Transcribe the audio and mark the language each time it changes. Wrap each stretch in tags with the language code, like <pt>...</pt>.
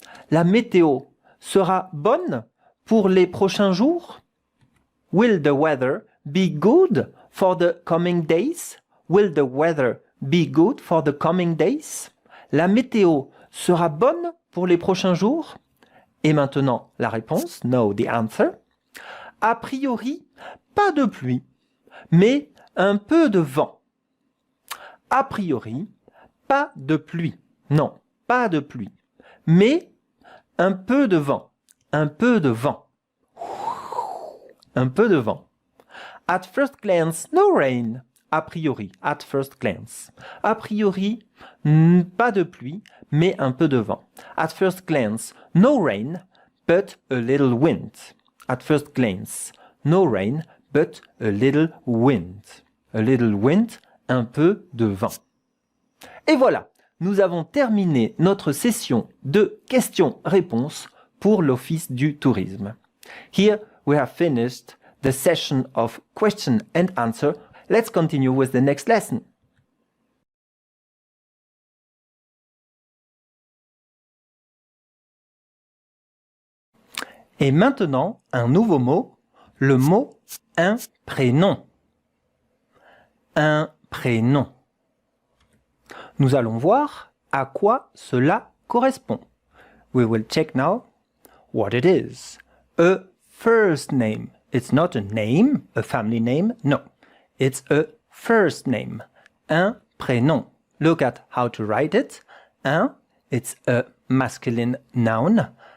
<fr>La météo sera bonne pour les prochains jours?</fr> <en>Will the weather be good for the coming days? Will the weather be good for the coming days?</en> <fr>La météo sera bonne pour les prochains jours? Et maintenant, la réponse,</fr> <en>no, the answer.</en> <fr>A priori, pas de pluie, mais un peu de vent. A priori, pas de pluie. Non, pas de pluie. Mais un peu de vent. Un peu de vent. Un peu de vent.</fr> <en>At first glance, no rain. A priori, at first glance.</en> <fr>A priori, pas de pluie, mais un peu de vent.</fr> <en>At first glance, no rain, but a little wind. At first glance, no rain, but a little wind. A little wind,</en> <fr>un peu de vent. Et voilà, nous avons terminé notre session de questions-réponses pour l'Office du tourisme.</fr> <en>Here we have finished the session of question and answer. Let's continue with the next lesson.</en> <fr>Et maintenant, un nouveau mot, le mot un prénom. Un prénom. Nous allons voir à quoi cela correspond.</fr> <en>We will check now what it is. A first name. It's not a name, a family name. No. It's a first name.</en> <fr>Un prénom.</fr> <en>Look at how to write it. Un, it's a masculine noun.</en>